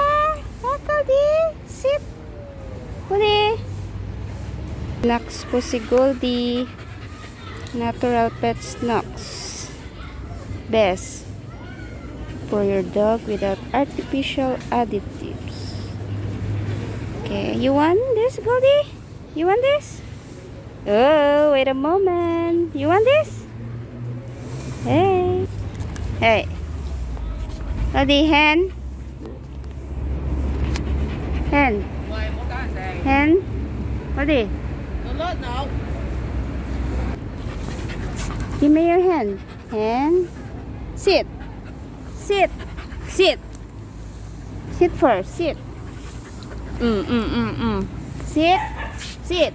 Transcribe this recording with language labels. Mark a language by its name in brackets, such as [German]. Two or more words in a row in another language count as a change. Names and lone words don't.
[English] Goldie, sit. Goldie. [Filipino] Snacks po si Goldie. [English] Natural pet snacks. Best for your dog without artificial additives. Okay, you want this, Goldie? You want this? Oh, wait a moment. You want this? Hey. Hey. Goldie, hen. Hen. Hen. Goldie. No. Give me your hand. Hand. Sit. Sit. Sit. Sit first. Sit. Sit. Sit.